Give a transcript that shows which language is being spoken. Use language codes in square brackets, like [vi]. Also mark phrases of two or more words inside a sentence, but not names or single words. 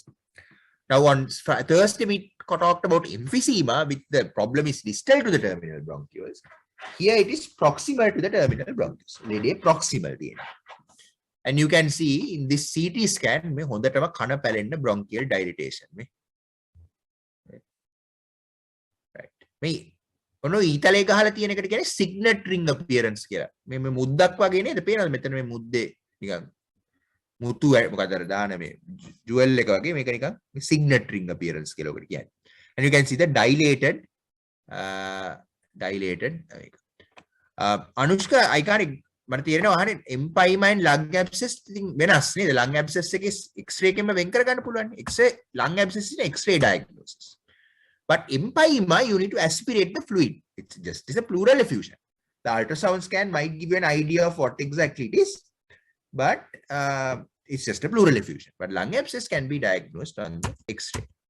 [en] Now on Thursday we talked about emphysema, which the problem is distal to the terminal bronchioles. Here it is proximal to the terminal bronchioles. Proximal. And you can see in this CT scan, bronchial dilatation. Right. [si] ඔන්න ඊතලේ ගහලා තියෙන එකට කියන්නේ [en] signet ring appearance [si] කියලා. මේ මුද්දක් වගේ නේද පේනවද මෙතන මේ මුද්දේ නිකන් මුතු මොකද අර දාන මේ ජුවල් එක වගේ මේක නිකන් [en] signet ring appearance [si] කියලා ඔකට කියන්නේ. [en] And you can see the dilated Anushka iconic [si] මට තේරෙනවා අහන්නේ [en] empyema and lung abscess [si] ඉතින් වෙනස් නේද [en] lung abscess [si] එකේ x-ray එකෙන්ම වෙන් කර ගන්න පුළුවන්. [en] x-ray lung abscess is x-ray diagnosis. But empyema, you need to aspirate the fluid. It's a pleural effusion. The ultrasound scan might give you an idea of what exactly it is, but it's just a pleural effusion. But lung abscess can be diagnosed on the X-ray.